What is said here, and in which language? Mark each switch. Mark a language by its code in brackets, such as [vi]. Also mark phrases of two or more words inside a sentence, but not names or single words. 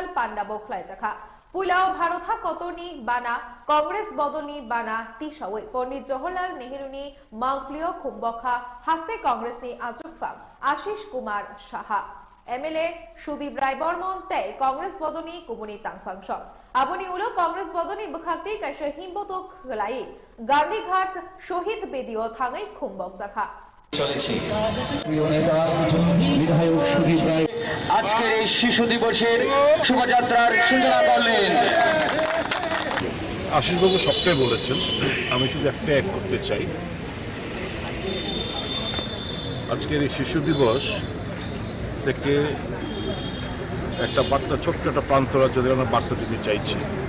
[trp] पांडा बोखलायजाखा पुलाव भारत कतनी बाना कांग्रेस बदनी बाना तिसावे पंडित जवाहरलाल नेहरूनी मांगफ्लियो खुम्बखा हास्ते कांग्रेस नि आजुकफाम आशीष कुमार साहा एमएलए सुदीप राय बर्मन ते कांग्रेस बदनी कुमुनी तांगफांस आबनी उलो कांग्रेस बदनी बखाक्ति कैसे हिम्बतक खलाई गांधीघाट शहीद बेदियो थांगै खुम्बक जाखा [bn] চলেছে প্রিয় নেতা বিধায়ক সুদীপ রায় আজকের এই শিশু দিবসের শোভাযাত্রার সূচনা করলেন। আশিসবাবু সবটাই বলেছেন, আমি শুধু একটা অ্যাড করতে চাই। আজকের এই শিশু দিবস থেকে একটা বার্তা, ছোট্ট একটা প্রান্তরা যদি আমরা বার্তা দিতে চাইছি।